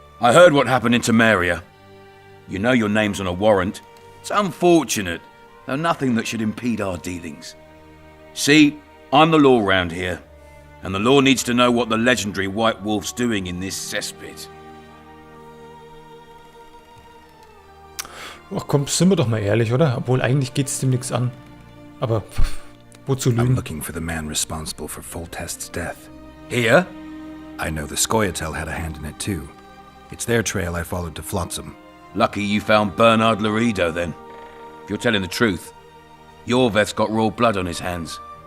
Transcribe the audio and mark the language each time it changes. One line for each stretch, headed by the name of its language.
English: I heard what happened in Temeria. You know your name's on a warrant. It's unfortunate, though nothing that should impede our dealings. See, I'm the law round here, and the law needs to know what the legendary White Wolf's doing in this cesspit.
German: Ach komm, sind wir doch mal ehrlich, oder? Obwohl, eigentlich geht's dem nichts an. Aber, wozu
English: I'm
German: lügen?
English: looking for the man responsible for Foltest's death. Here? I know the Scoia'tael had a hand in it too. It's their trail I followed to Flotsam. Lucky you found Bernard Loredo, then. If you're telling the truth, Yorveth's got raw blood on his hands.